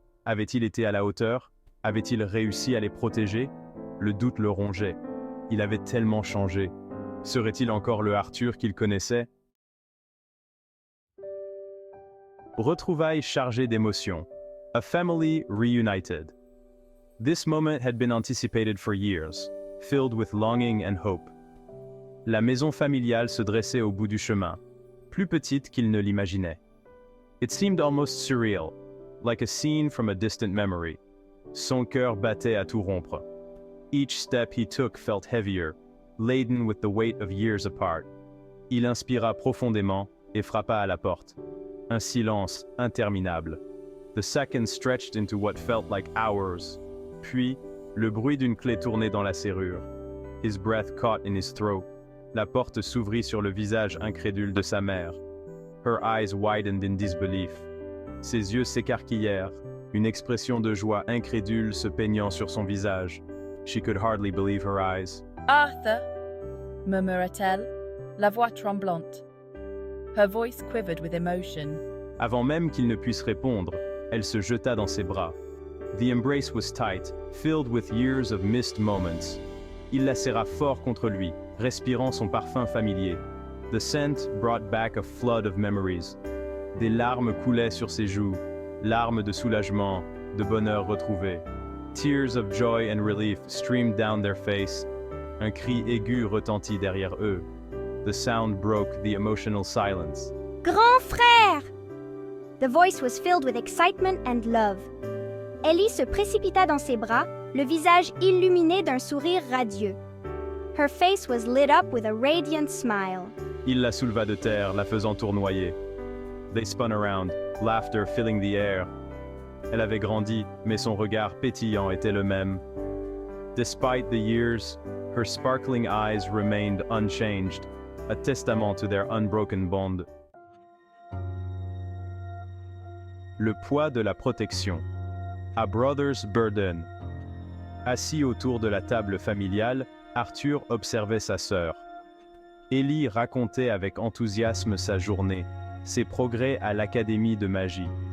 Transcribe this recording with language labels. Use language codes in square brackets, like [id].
[fr] Avait-il été à la hauteur? Avait-il réussi à les protéger? Le doute le rongeait. Il avait tellement changé. Serait-il encore le Arthur qu'il connaissait? Retrouvailles chargées d'émotions. [en] A family reunited. This moment had been anticipated for years, filled with longing and hope. [fr] La maison familiale se dressait au bout du chemin, plus petite qu'il ne l'imaginait. [en] It seemed almost surreal, like a scene from a distant memory. [fr] Son cœur battait à tout rompre. [en] Each step he took felt heavier, laden with the weight of years apart. [fr] Il inspira profondément et frappa à la porte. Un silence interminable. [en] The seconds stretched into what felt like hours. [fr] Puis, le bruit d'une clé tournée dans la serrure. [en] His breath caught in his throat. [fr] La porte s'ouvrit sur le visage incrédule de sa mère. [en] Her eyes widened in disbelief. [fr] Ses yeux s'écarquillèrent, une expression de joie incrédule se peignant sur son visage. [en] She could hardly believe her eyes. [fr] Arthur, murmura-t-elle, la voix tremblante. [en] Her voice quivered with emotion. [fr] Avant même qu'il ne puisse répondre, elle se jeta dans ses bras. [en] The embrace was tight, filled with years of missed moments. [fr] Il la serra fort contre lui, respirant son parfum familier. [en] The scent brought back a flood of memories. [fr] Des larmes coulaient sur ses joues, larmes de soulagement, de bonheur retrouvé. [en] Tears of joy and relief streamed down their face. [fr] Un cri aigu retentit derrière eux. [en] The sound broke the emotional silence. [fr] Grand frère! [en] The voice was filled with excitement and love. [fr] Ellie se précipita dans ses bras, le visage illuminé d'un sourire radieux. [en] Her face was lit up with a radiant smile. [fr] Il la souleva de terre, la faisant tournoyer. [en] They spun around, laughter filling the air. [fr] Elle avait grandi, mais son regard pétillant était le même. [en] Despite the years, her sparkling eyes remained unchanged, a testament to their unbroken bond. [fr] Le poids de la protection. [en] A brother's burden. [fr] Assis autour de la table familiale, Arthur observait sa sœur. Ellie racontait avec enthousiasme sa journée, ses progrès à l'Académie de magie.